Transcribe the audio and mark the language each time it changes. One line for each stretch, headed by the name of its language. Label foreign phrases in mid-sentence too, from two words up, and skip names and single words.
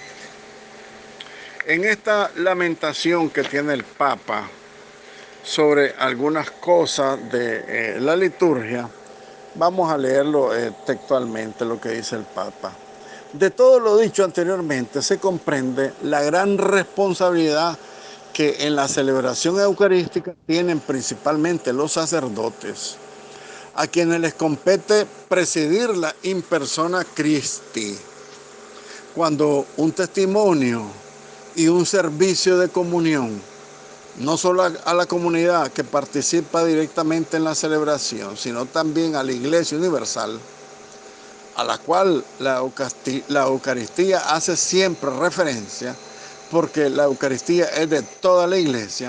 Spanish: En esta lamentación que tiene el Papa sobre algunas cosas de la liturgia, vamos a leerlo textualmente, lo que dice el Papa. De todo lo dicho anteriormente se comprende la gran responsabilidad que en la celebración eucarística tienen principalmente los sacerdotes, a quienes les compete presidirla
Latin: in persona Christi.
Spanish: Cuando un testimonio y un servicio de comunión, no solo a la comunidad que participa directamente en la celebración, sino también a la Iglesia Universal, a la cual la Eucaristía hace siempre referencia, porque la Eucaristía es de toda la Iglesia.